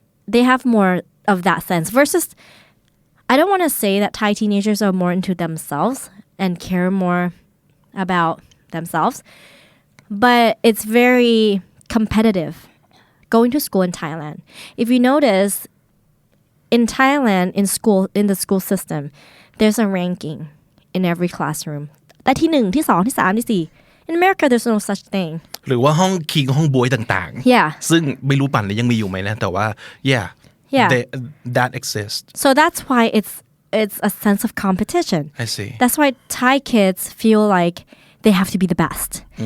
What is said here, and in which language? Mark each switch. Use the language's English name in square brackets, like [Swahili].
[English] They have more of that sense versus, I don't want to say that Thai teenagers are more into themselves and care more about themselves, but it's very competitive going to school in Thailand. If you notice, in Thailand, in the school system, there's a ranking in every classroom. [Thai] แต่ที่ 1 ที่ 2 ที่ 3 ที่ 4 [English] In America, there's no such thing. [Thai] หรือว่าห้องคิงห้องบวยต่างๆ [English] Yeah. [Thai] ซึ่งไม่รู้ปั่นเลยยังมีอยู่ไหมนะแต่ว่า [English] Yeah. that exists. So that's why it's a sense of competition. I see. That's why Thai kids feel like they have to be the best.